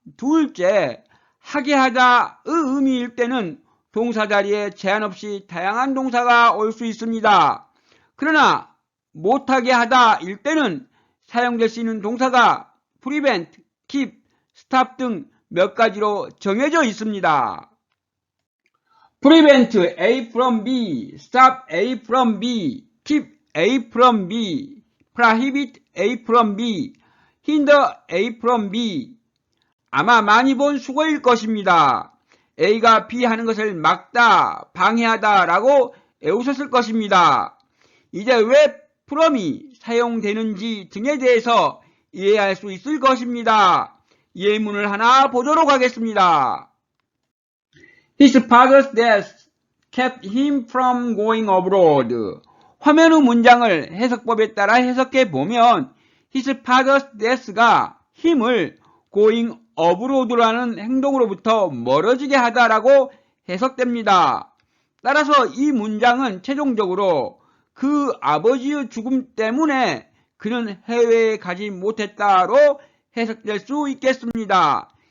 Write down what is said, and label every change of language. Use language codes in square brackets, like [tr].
[ko] 둘째, 하게 하다의 의미일 때는 동사 자리에 제한 없이 다양한 동사가 올 수 있습니다. 그러나 못하게 하다일 때는 사용될 수 있는 동사가 prevent, keep, stop 등 몇 가지로 정해져 있습니다. [en] prevent A from B, stop A from B, keep A from B, prohibit A from B, hinder A from B. [ko] 아마 많이 본 수거일 것입니다. A가 B 하는 것을 막다, 방해하다 라고 애우셨을 것입니다. 이제 왜 from이 사용되는지 등에 대해서 이해할 수 있을 것입니다. 예문을 하나 보도록 하겠습니다. [en] His father's death kept him from going abroad. [ko] 화면의 문장을 해석법에 따라 해석해 보면 [en] His father's death [ko] 가 힘을 [en] going abroad [ko] 라는 행동으로부터 멀어지게 하다라고 해석됩니다. 따라서 이 문장은 최종적으로 그 아버지의 죽음 때문에 그는 해외에 가지 못했다로 해석될 수 있겠습니다.